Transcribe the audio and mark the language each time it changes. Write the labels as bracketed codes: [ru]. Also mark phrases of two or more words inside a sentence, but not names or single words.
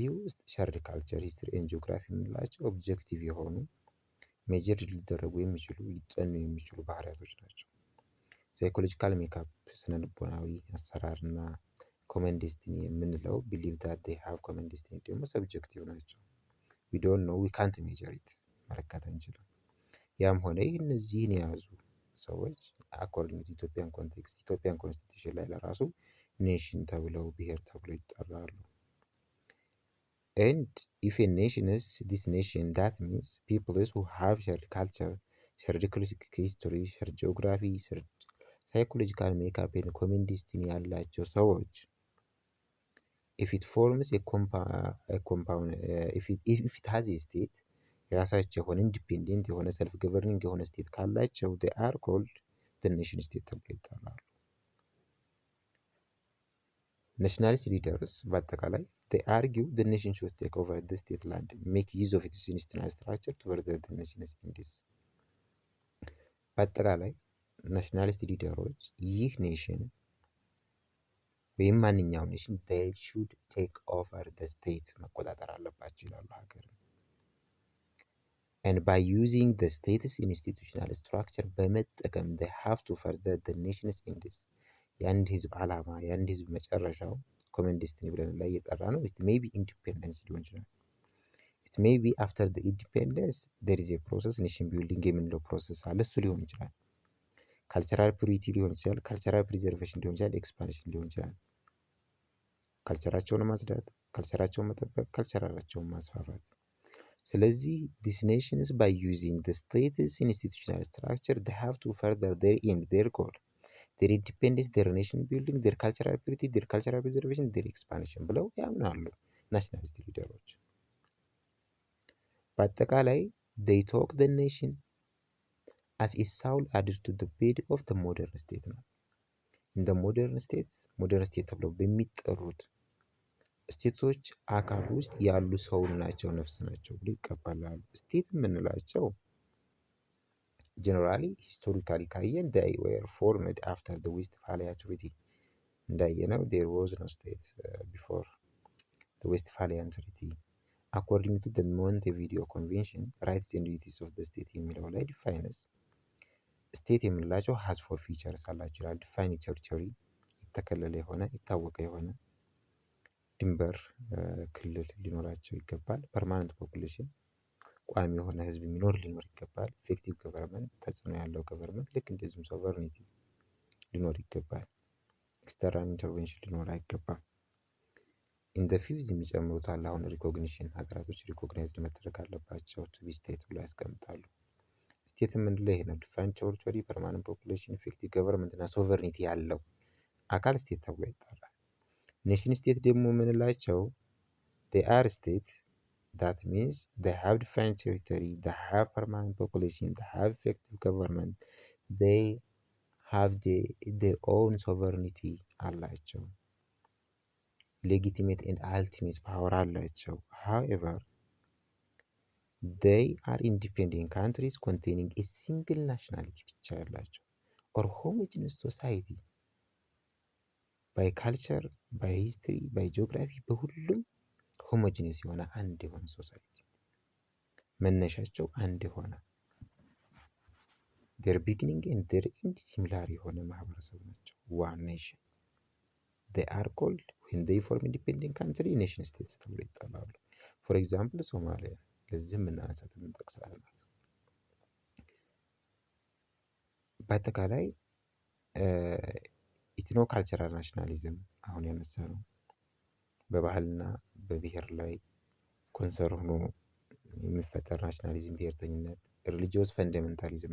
[am] ውስጥ [en] shared culture, history and geography [am] የምንላቸው ኦብጀክቲቭ የሆኑ ሜጀር ሊደረጉ የሚችሉ ሊጠኑ የሚችሉ ባህሪያቶች ናቸው። [en] psychological makeup [am] ስነ ልቦናዊ አሰራር እና [en] common destiny [am] የምንለው [en] believe that they have common destiny [am] ደግሞ ሰብጀክቲቭ ናቸው። [en] we don't know we can't measure it [am] መለካት አንችልም። ያም ሆነ ይህ እነዚህን የያዙ ሰዎች [en] according to Ethiopian context Ethiopian constitution [am] ላይ ለራሱ ኔሽን ተብለው ብሔር ተብለው ይጠራሉ። [en] and if a nation is this nation that means people who have shared culture, shared history, shared geography, shared psychological makeup and common destiny [am] ያላቸው ሰዎች [en] if it forms a compound if it has a state [am] የራሳቸው የሆነ ኢንዲፔንደንት የሆነ [en] self governing [am] የሆነ ስቴት ካላቸው [en] they are called the nation state [am] ተብሎ ይጠራሉ። [en] nationalist leaders በአጠቃላይ they argue the nation should take over the state land, make use of its institutional structure to further the nation's interests። በአጠቃላይ nationalist leaders [am] ይህ ኔሽን ወይም ማንኛውም ኔሽን [en] they should take over the state [am] መቆጣጠር አለባቸው ይላሉ ሀገር [en] and by using the state's institutional structure በመጠቀም they have to further the nation's interests [am] የአንድ ህዝብ ዓላማ የአንድ ህዝብ መጨረሻው [en] common destiny [am] ብለን ላይ እየጠራ ነው። [en] it may be independence [am] ሊሆን ይችላል። it [en] may be after the independence there is a process nation building [am] የምንለው ፕሮሰስ አለ እሱ ሊሆን ይችላል። [en] cultural purity [am] ሊሆን ይችላል፣ [en] cultural preservation [am] ሊሆን ይችላል፣ [en] ኤክስፓንሽን [am] ሊሆን ይችላል። ካልቸራቸውን ማጽዳት፣ ካልቸራቸውን መጠበቅ፣ ካልቸራቸውን ማስፋፋት። ስለዚህ [en] these nations by using the state's institutional structure they have to further their end, their goal, their independence, their nation building, their cultural purity, their cultural preservation, their expansion [am] ብለው ያምናሉ [en] nationalist leaders። በአጠቃላይ they took the nation as a soul added to the bed of the modern state [am] ነው። እንደ [en] modern state [am] ተብለው በሚጠሩት ስቴቶች አካል ውስጥ ያሉ ሰው ናቸው፣ ነፍስ ናቸው ብሎ ይቀበላሉ። ስቴት የምንላቸው [en] generally historically ካየን they were formed after the Westphalia Treaty እንዳየነው there was no state before the Westphalian Treaty. According to the Montevideo Convention, rights and duties of the state [am] የሚለው ላይ [en] defines state የምንላቸው has four features [am] አላቸው ይላል። [en] define territory [am] የተከለለ የሆነ የታወቀ የሆነ ድንበር ክልል ሊኖራቸው ይገባል። [en] permanent population [am] ቋሚ የሆነ ህዝብ ሊኖር ይገባል። [en] effective government [am] ተጽዕኖ ያለው ገቨርንመንት ልክ እንደዚሁም ሶቨርኒቲ ሊኖር ይገባል። [en] external intervention [am] ሊኖር አይገባም። [en] in the fifth [am] የሚጨምሩት አለ። አሁን ሪኮግኒሽን ሀገራቶች ሪኮግናይዝድ መደረግ አለባቸው [en] to be state [am] ብሎ ያስቀምጣሉ። ስቴት የምንለው ይሄ ነው። [en] define territory, permanent population, effective government እና ሶቨርኒቲ [am] ያለው አካል ስቴት ተብሎ ይጠራል። [en] nation state [am] ደግሞ የምንላቸው [en] they are state that means they have defined territory, they have permanent population, they have effective government, they have their own sovereignty አላቸው። legitimate and ultimate power አላቸው። however they are independent countries containing a single nationality [am] ብቻ ያላቸው [en] or homogeneous society by culture, by history, by geography [am] በሁሉም ሆሞጂኒየስ የሆነ አንድ የሆነ ሶሳይቲ መነሻቸው አንድ የሆነ [en] their beginning and their end similar [am] የሆነ ማህበረሰብ ናቸው። [en] one nation they are called when they form independent country nation states [am] ተብሎ ይጠራሉ። [en] for example [am] ሶማሊያ ለዚህ የምናነሳት የምንጠቅሳት ናት። በአጠቃላይ [en] ethno cultural nationalism [am] አሁን ያነሳ ነው። በባህልና በብሔር ላይ ኮንሰርን ሆኖ የሚፈጠር ናሽናሊዝም፣ ብሔርተኝነት፣ [en] religious fundamentalism